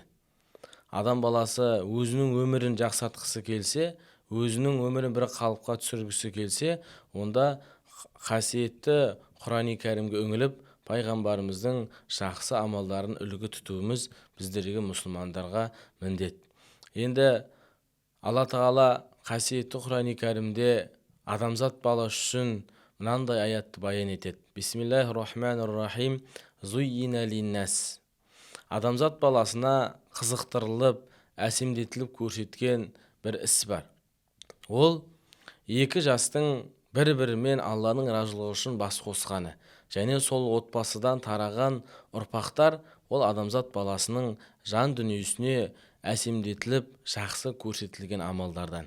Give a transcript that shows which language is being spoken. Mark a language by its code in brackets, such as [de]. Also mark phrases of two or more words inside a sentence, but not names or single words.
[kk] Адам баласы өзінің өмірін жақсартқысы келсе, өзінің өмірін бір қалыпқа түсіргісі келсе, онда қасиетті Құран-ы кәрімге үңіліп, пайғамбарымыздың жақсы амалдарын үлгі тұтуымыз біздерге, мұсылмандарға міндет. Енді Алла тағала қасиетті Құран-ы кәрімде адамзат баласы үшін мынандай аятты баян етеді. [ar] بسم الله الرحمن الرحيم. زين للناس. [kk] Адамзат баласына қызықтырылып, әсемдетіліп көрсеткен бір іс бар. Ол екі жастың бір-бірімен Алланың разылығы үшін бас қосқаны, және сол отбасыдан тараған ұрпақтар ол адамзат баласының жан дүниесіне әсемдетіліп, жақсы көрсетілген амалдардан.